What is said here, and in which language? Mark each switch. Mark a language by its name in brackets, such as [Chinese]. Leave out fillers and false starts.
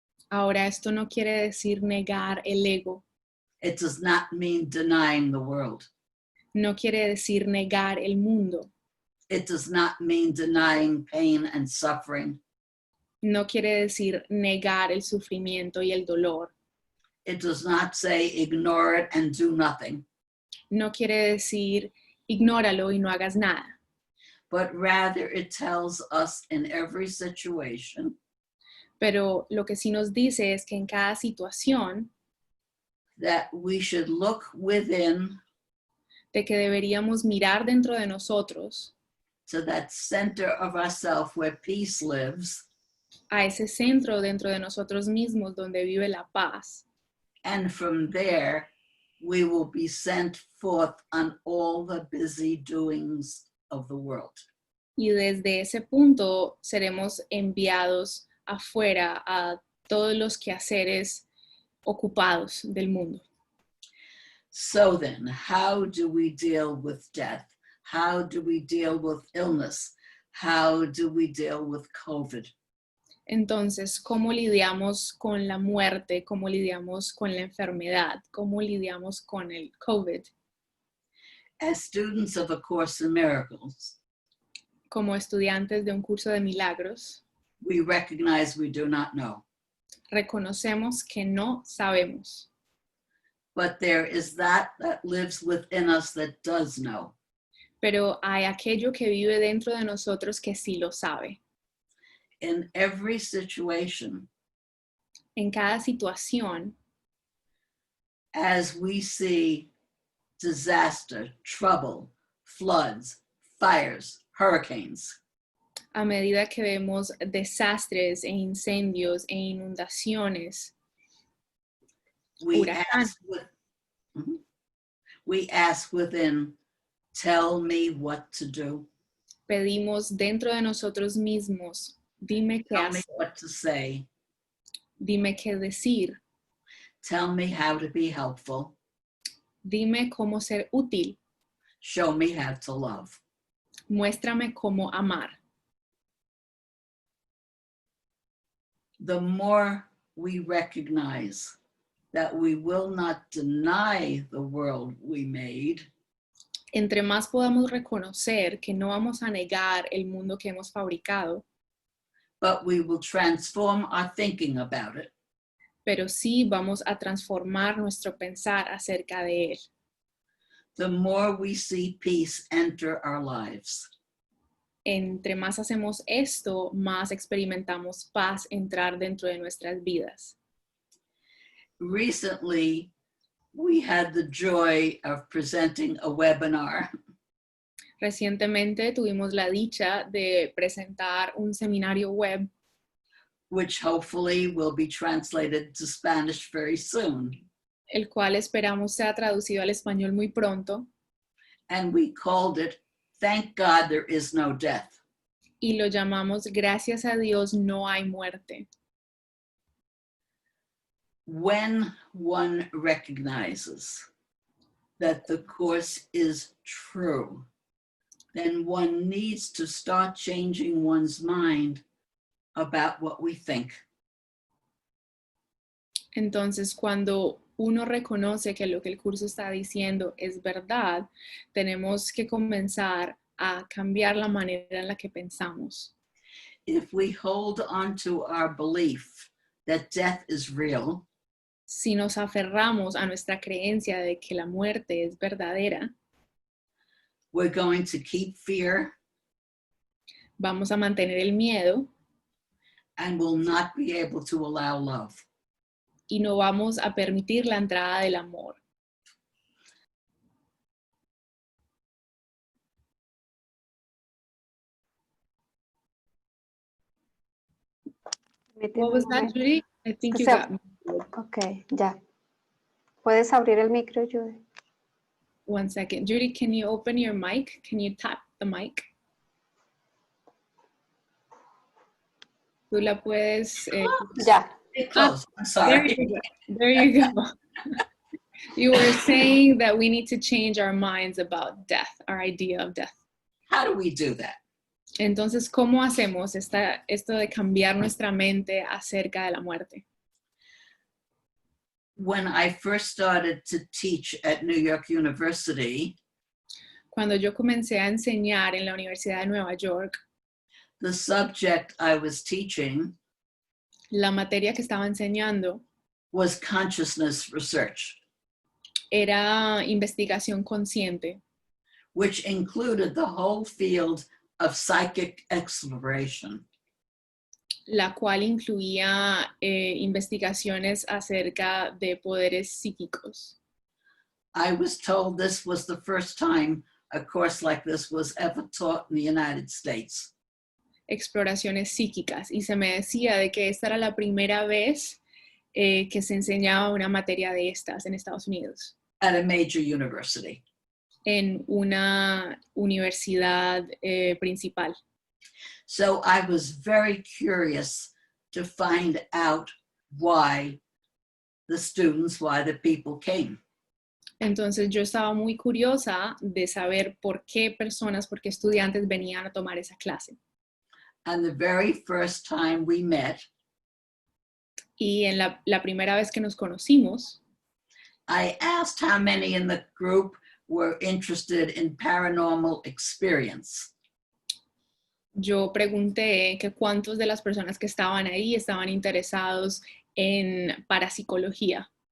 [Spanish] Ahora, esto no quiere decir negar el ego, [English] It does not mean denying the world. [Spanish] no quiere decir negar el mundo, [English] It does not mean denying pain and suffering. [Spanish] no quiere decir negar el sufrimiento y el dolor, [English] It does not say ignore it and do nothing, [Spanish] no quiere decir ignóralo y no hagas nada, [English] but rather it tells us in every situation [Spanish] pero lo que sí nos dice es que en cada situación [English] that we should look within [Spanish] de que deberíamos mirar dentro de nosotros [English] to that center of ourself where peace lives, [Spanish] a ese centro dentro de nosotros mismos donde vive la paz. [English] and from there we will be sent forth on all the busy doings of the world. [Spanish] Y desde ese punto seremos enviados afuera a todos los quehaceres ocupados del mundo. [English] So then, how do we deal with death? How do we deal with illness? How do we deal with COVID? [Spanish] Entonces, ¿cómo lidiamos con la muerte? ¿Cómo lidiamos con la enfermedad? ¿Cómo lidiamos con el COVID? [English] As students of A Course in Miracles, [Spanish] Como estudiantes de un curso de milagros, [English] we recognize we do not know, [Spanish] reconocemos que no sabemos, [English] but there is that lives within us that does know. [Spanish] pero hay aquello que vive dentro de nosotros que sí lo sabe. [English] In every situation, [Spanish] En cada situación, [English] as we see disaster, trouble, floods, fires, hurricanes, [Spanish] a medida que vemos desastres e incendios e inundaciones, [English] we [Spanish] huracanes, [English] ask within, tell me what to do, [Spanish] pedimos dentro de nosotros mismos, dime qué [English] tell me [Spanish] hacer, [English] what to say, [Spanish] dime qué decir, [English] tell me how to be helpful, [Spanish] dime cómo ser útil, [English] show me how to love. [Spanish] muéstrame cómo amar. [English] The more we recognize that we will not deny the world we made, [Spanish] entre más podamos reconocer que no vamos a negar el mundo que hemos fabricado, [English] but we will transform our thinking about it, [Spanish] pero sí vamos a transformar nuestro pensar acerca de él. [English] the more we see peace enter our lives. [Spanish] Entre más hacemos esto, más experimentamos paz entrar dentro de nuestras vidas. [English] Recently, we had the joy of presenting a webinar [Spanish] Recientemente tuvimos la dicha de presentar un seminario web, [English] which hopefully will be translated to Spanish very soon. [Spanish] el cual esperamos sea traducido al español muy pronto, [English] And we called it, Thank God There Is No Death. [Spanish] y lo llamamos Gracias a Dios no hay muerte. [English] When one recognizes that the Course is true, then one needs to start changing one's mind about what we think. [Spanish] Entonces, cuando uno reconoce que lo que el curso está diciendo es verdad, tenemos que comenzar a cambiar la manera en la que pensamos. [English] If we hold on to our belief that death is real, [Spanish] Si nos aferramos a nuestra creencia de que la muerte es verdadera, [English] we're going to keep fear [Spanish] vamos a mantener el miedo [English] and will not be able to allow love. [Spanish] y no vamos a permitir la entrada del amor. [English] What was that, Judy? I think you got me. [Spanish] Ok, ya. ¿Puedes abrir el micro, Judy? [English] 1 second. Judy, can you open your mic? Can you tap the mic? [Spanish] Tú la puedes... Ya. [English] Get close. I'm There sorry. you go. There you go. You were saying that we need to change our minds about death, our idea of death. How do we do that? [Spanish] Entonces, ¿cómo hacemos esto de cambiar nuestra mente acerca de la muerte? [English] When I first started to teach at New York University, [Spanish] Cuando yo comencé a enseñar en la Universidad de Nueva York, [English] the subject I was teaching [Spanish] la materia que estaba enseñando [English] was consciousness research, [Spanish] era investigación consciente, [English] which included the whole field of psychic exploration. [Spanish] la cual incluía investigaciones acerca de poderes psíquicos. [English] I was told this was the first time a course like this was ever taught in the United States. [Spanish] Exploraciones psíquicas, y se me decía de que esta era la primera vez que se enseñaba una materia de estas en Estados Unidos, [English] At a major university. [Spanish] en una universidad principal. [English] So I was very curious to find out why the people came. [Spanish] Entonces yo estaba muy curiosa de saber por qué estudiantes venían a tomar esa clase. [English] And the very first time we met, [Spanish] Y en la primera vez que nos conocimos, [English] I asked how many in the group were interested in paranormal experience. [Spanish] yo pregunté que cuántos de las personas que estaban ahí estaban interesados en parapsicología,